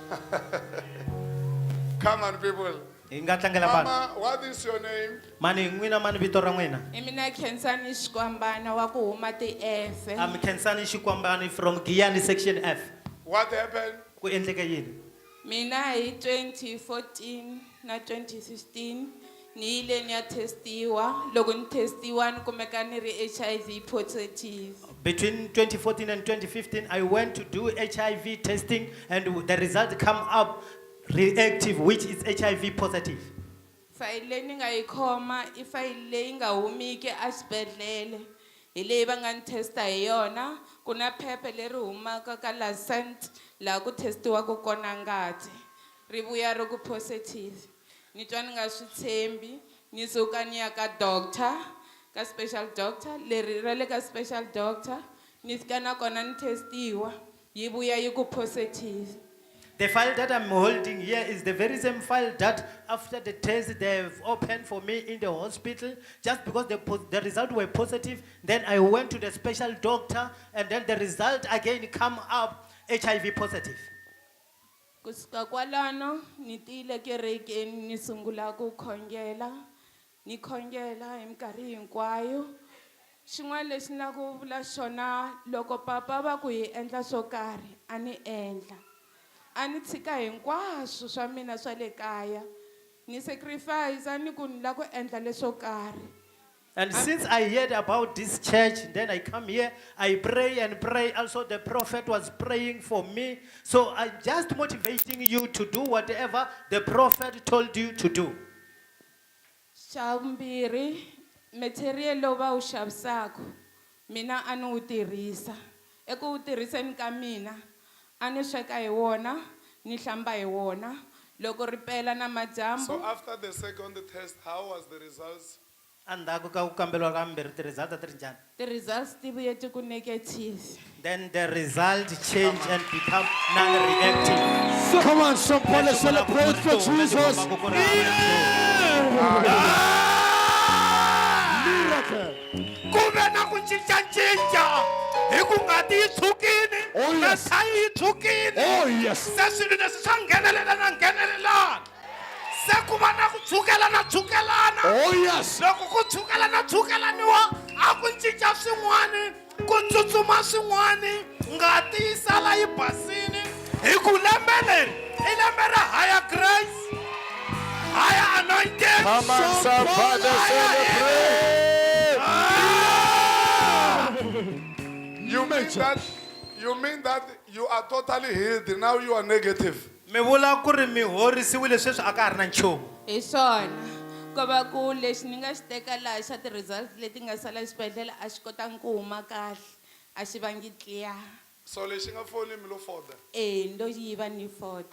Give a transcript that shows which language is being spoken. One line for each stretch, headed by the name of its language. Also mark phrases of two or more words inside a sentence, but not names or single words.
English: Come on, people.
Tsonga: Hi nga tlangela vanhu.
English: Mama, what is your name?
Tsonga: Mani n'wina mani vito ra n'wina? Mina Khensani Xikwambana wa ku huma ti-F.
English: I'm Khensani Xikwambani from Giyani section F. What happened?
Tsonga: Ku endleke yini? Mina hi 2014 na 2016 ni yile ni ya testiwa. Loko ni testiwa ni kumeka ni ri
English: HIV positive. Between 2014 and 2015, I went to do HIV testing and the result come up reactive, which is HIV positive.
Tsonga: Fayile ni nga yi khoma I fayile leyi nga humiki a xibedhlele. Hi leyi va nga ni testa hi yona. Ku na phepha leri humaka ka Lancet laha ku testiwaka kona ngati. Ri vuya ri ku positive. Ni twa ni nga swi tshembi. Ni suka ni ya ka doctor, ka
English: special doctor.
Tsonga: Leri ra le ka
English: special doctor.
Tsonga: Ni fika na kona ni testiwa. Yi vuya yi ku positive.
English: The file that I'm holding here is the very same file that after the test they've opened for me in the hospital. Just because the result were positive, then I went to the special doctor and then the result again come up HIV positive.
Tsonga: Kusuka kwalano ni tile kerekeni ni sungula ku khongela. Ni khongela hi minkarhi hinkwayo. Xin'wana lexi na ku vula xona loko papa va ku hi endla swo karhi a ni endla. A ni tshika hinkwaswo swa mina swa le kaya. Ni sacrifice ni ku ni la ku endla leswo karhi.
English: And since I heard about this church, then I come here, I pray and pray. Also, the prophet was praying for me. So I'm just motivating you to do whatever the prophet told you to do.
Tsonga: Xa vumbirhi, material lowu va wu xavisaka mina a ni wu tirhisa. Eku wu tirhiseni ka mina a ni sweka hi wona, ni hlamba hi wona. Loko ri pela na madyambu.
English: So after the second test, how was the results?
Tsonga: Andaku ka ku kamberiwa ka mbirhi ti result ti ri njhani?
English: The results
Tsonga: ti vuye ti ku negative.
English: Then the result change and become non-reactive. Come on, somebody celebrate for Jesus. Miracle.
Tsonga: Kuve na ku cincacinca hi ku ngati yi tshukile Oh, na
English: yes.
Tsonga: thayi yi tshukile
English: Oh, yes.
Tsonga: se swilo leswi swa nghenelela na nghenelelana se ku va na ku tshukelana
English: Oh, yes.
Tsonga: loko ku tshukelaniwa a ku cinca swin'wani ku tsutsuma swin'wani ngati yi sala yi basile hi ku lembe leri I lembe ra
English: higher grace, higher anointing. Come on, somebody celebrate. You mean that you are totally healed. Now you are negative.
Tsonga: Mi vula ku ri mi horisiwile sweswi a ka ha ri na nchumu. Hi swona. Ko va ku lexi ni nga xi teka laha xa ti-results leti nga sala xibedhlele a xi kotangi ku huma kahle. A xi vangi clear. So lexi nga foni mi lo foda. Ni lo yiva ni foto.